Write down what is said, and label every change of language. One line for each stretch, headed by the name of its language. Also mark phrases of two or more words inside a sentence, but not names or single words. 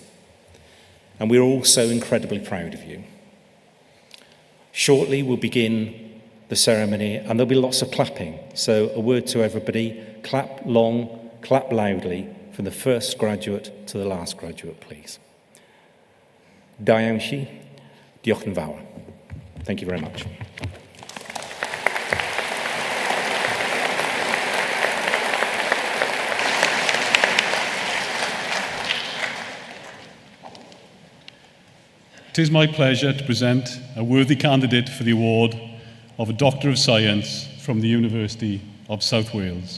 English: And we're all so incredibly proud of you. Shortly, we'll begin the ceremony and there'll be lots of clapping. So a word to everybody, clap long, clap loudly from the first graduate to the last graduate, please.
Welsh: Da iawn chi, diolch yn fawr.
English: Thank you very much. It is my pleasure to present a worthy candidate for the award of a Doctor of Science from the University of South Wales.